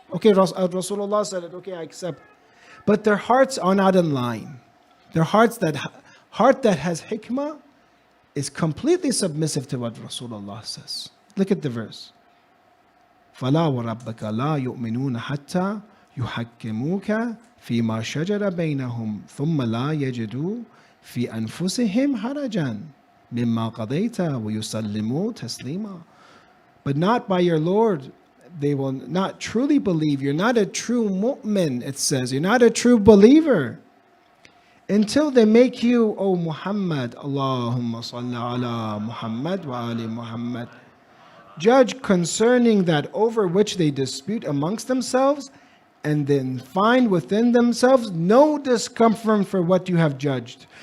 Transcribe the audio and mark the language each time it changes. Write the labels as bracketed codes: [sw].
[en] Okay, Rasulullah said it, okay, I accept. But their hearts are not in line. Their heart that has hikmah is completely submissive to what Rasulullah says. Look at the verse. [ar] فَلَا وَرَبَّكَ لَا يُؤْمِنُونَ حَتَّى يُحَكِّمُوكَ فيما شجر بينهم ثم لا يجدوا في أنفسهم حرجا مما قضيت ويسلموا تسليما. [en] But not by your Lord. They will not truly believe. You're not a true mu'min, it says. You're not a true believer. Until they make you, O Muhammad, [ar] Allahumma salli ala Muhammad wa ali Muhammad, [en] judge concerning that over which they dispute amongst themselves, and then find within themselves no discomfort for what you have judged.